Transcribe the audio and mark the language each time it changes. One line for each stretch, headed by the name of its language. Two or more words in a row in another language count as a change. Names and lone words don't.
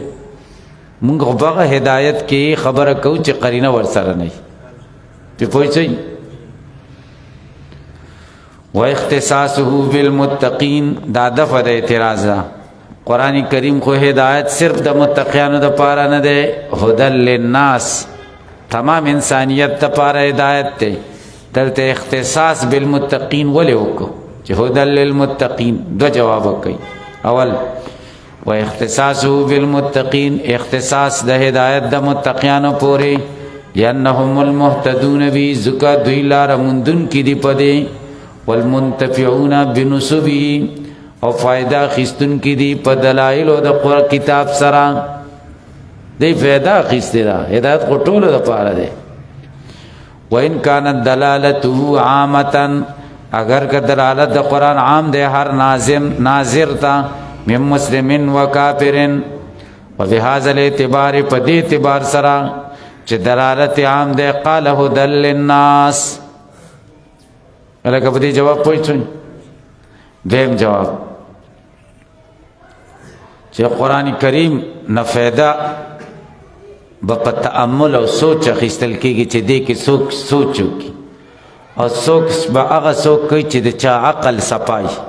Pashto: مونږ خو په هغه هدایت کې خبره کوو چې قرینه ورسره نه وي. پې پوه شئ.
Arabic: و اختصاصه بالمتقین
Pashto: دا دفع د اعتراض ده. قرآن کریم خو هدایت صرف د متقیانو دپاره نه دی،
Arabic: هدى للناس
Pashto: تمام انسانیت دپاره هدایت دی. دلته
Arabic: اختصاص بالمتقین
Pashto: ولې وکړو چې
Arabic: هدى للمتقین؟
Pashto: دو جواب وکړئ. اول
Arabic: و اختصاصه بالمتقین
Pashto: اختصاص د هدایت د متقیانو پورې
Arabic: لأنهم المهتدون بی ذکا
Pashto: دوی لاره موندونکي دي په دې
Arabic: والمنتفعون بنسبه
Pashto: او فائدہ اخیستونکي دي په دلایلو د قرآن کتاب سره. دی فائدہ اخیستی ده. هدایت خو ټولو دپاره دی.
Arabic: وإن كانت دلالته عامة
Pashto: اگر که دلالت د قرآن عام دی هر ناظر تا
Arabic: من مسلم و کافر و بهذا الاعتبار
Pashto: په دې اعتبار سره چې دلالت عام دی
Arabic: قال هدى للناس.
Pashto: لکه په دې جواب پوه شئ. دویم جواب چې قرآن کریم نه فایده به په تأمل او سوچ اخیستل کېږي چې دې کې څوک سوچ وکړي او څوک به هغه څوک کوي چې د چا عقل صفای.